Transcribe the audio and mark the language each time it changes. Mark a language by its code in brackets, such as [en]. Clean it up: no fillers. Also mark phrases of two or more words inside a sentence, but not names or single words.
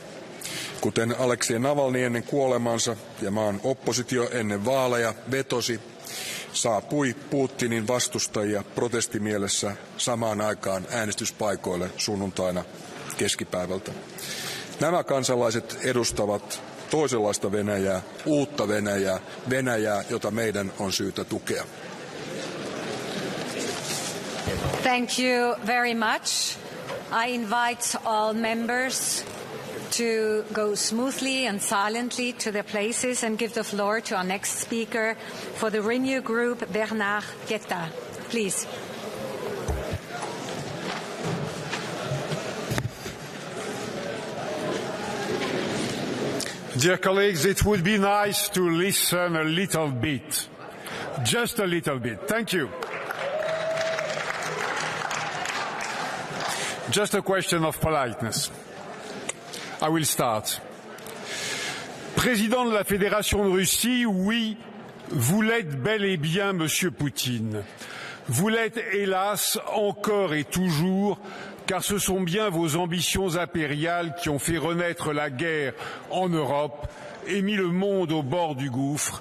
[fi] Kuten Aleksei Navalny ennen kuolemansa ja maan oppositio ennen vaaleja vetosi, saapui Putinin vastustajia protestimielessä samaan aikaan äänestyspaikoille sunnuntaina keskipäivältä. Nämä kansalaiset edustavat toisenlaista Venäjää, uutta Venäjää, Venäjää, jota meidän on syytä tukea. [en] Thank you very much. I invite all members to go smoothly and silently to their places and give the floor to our next speaker for the Renew Group, Bernard Guetta. Please. Dear colleagues, it would be nice to listen a little bit. Just a little bit. Thank you. Just a question of politeness. I will start. [fr] Président de la Fédération de Russie, oui, vous l'êtes bel et bien, Monsieur Poutine. Vous l'êtes, hélas, encore et toujours, car ce sont bien vos ambitions impériales qui ont fait renaître la guerre en Europe et mis le monde au bord du gouffre.